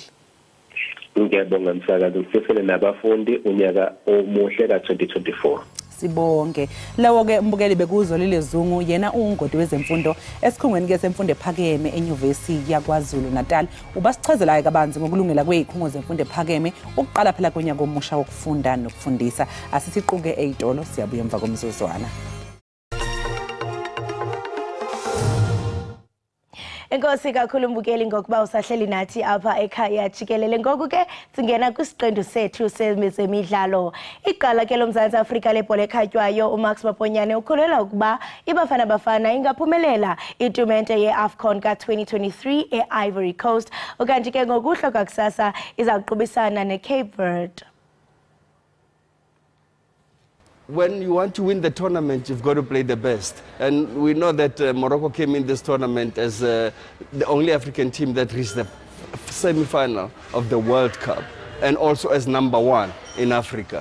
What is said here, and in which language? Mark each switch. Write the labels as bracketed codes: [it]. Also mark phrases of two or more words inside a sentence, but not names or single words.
[zu] Ngiyabonga msakazi ngifisele nabafundi unyaka omuhle ka-2024. Sibonge. Lawo ke mbukeli bekuzolile Zungu yena ungodi wezemfundo esikhungweni ke semfundo ephakeme eNyuvesi yaKwaZulu Natal. Ubasichazelayo kabanzi ngokulungela kwezikhungo zemfundo ephakeme ukuqala phela konyaka omusha wokufunda nokufundisa. Asisiquke ezitolo siyabuya emva komzuzwana. [xh] Enkosi kakhulu mbukeli ngokuba usahleli nathi apha ekhaya Jikelele. Ngoku ke singena kwisiqendu sethu semidlalo. Iqala ke loMzantsi Afrika lebhola ekhatywayo uMax Maponyane ukholelwa ukuba iBafana Bafana ingaphumelela itumente yeAFCON ka-2023 eIvory Coast. Ukanti ke ngokuhla kwakusasa iza kuqubisana neCape Verde. [en] When you want to win the tournament, you've got to play the best. And we know that Morocco came in this tournament as the only African team that reached the semi-final of the World Cup, and also as #1 in Africa.